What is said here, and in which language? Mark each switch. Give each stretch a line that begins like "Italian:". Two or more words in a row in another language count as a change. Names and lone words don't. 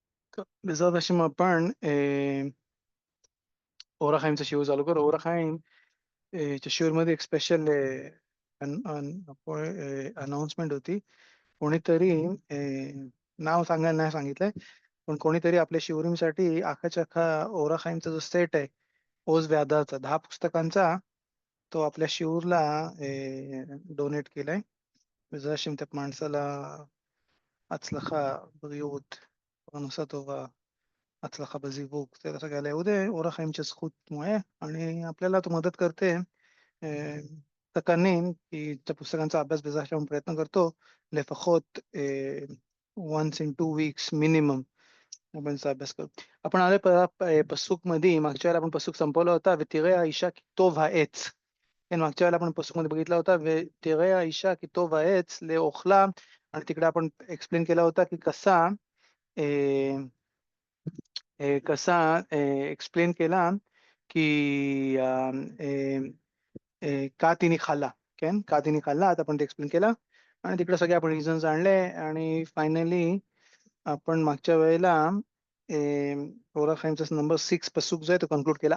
Hebrew: טוב, בעזרת השם
Marathi: आपण אור החיימचा शिव चालू करू. ओर हाईम च्या शिवमध्ये एक स्पेशल अनाउन्समेंट होती. कोणीतरी नाव सांगायला नाही सांगितलंय, पण कोणीतरी आपल्या शिवरीसाठी अख्खाच्या अख्खा ओरा खाईमचा जो सेट आहे ओज व्याधाचा 10 पुस्तकांचा तो आपल्या शिवूरला डोनेट केलाय.
Hebrew: בעזרת השם
Marathi: त्या माणसाला
Hebrew: הצלחה, בריאות, פרנסה טובה, הצלחה בזיווג, זה
Marathi: सगळ्याला येऊ दे. ओरा खाईमच्या זכותमुळे आणि आपल्याला तो मदत करते. तकानीन की त्या पुस्तकांचा अभ्यास बेजास्त आपण प्रयत्न करतो לפחות
English: once in 2 weeks
Marathi: मिनिमम आपण त्याचा अभ्यास करू. आपण आले पसूक मध्ये मागच्या वेळेला आपण पसूक संपवला होता
Hebrew: ותראה האישה כי טוב העץ. כן,
Marathi: मागच्या वेळेला आपण पसूक मध्ये बघितला होता
Hebrew: ותראה האישה כי טוב העץ לאוכלה,
Marathi: आणि तिकडे आपण एक्सप्लेन केला होता की कसा एक्सप्लेन केला की का तिने खाल्ला. כן, का तिने खाल्ला आता आपण ते एक्सप्लेन केला आणि तिकडे सगळे आपण रिझन्स आणले आणि फायनली आपण मागच्या वेळेला ओरा खाईमचा नंबर 6 पसूक जो आहे तो कन्क्लूड केला.